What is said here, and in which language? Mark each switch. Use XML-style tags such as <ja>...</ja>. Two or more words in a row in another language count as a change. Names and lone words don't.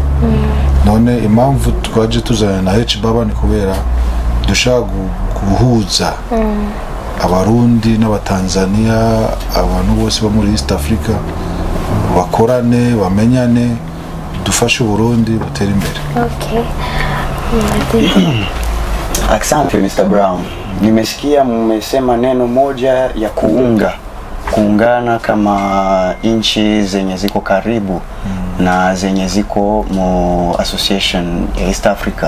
<rn>None impamvu twaje tuzana na Ich Baba ni kubera dushaka guhuza abarundi n'abatanzania abantu bose bo muri East Africa bakorane bamenyane dufashe Burundi butere imbere.</rn> <sw>Okay. Asante Mr. Brown. Nimesikia mmesema neno moja ya kuungana kama nchi zenye ziko karibu na zenye ziko mo association ya East Africa.</sw>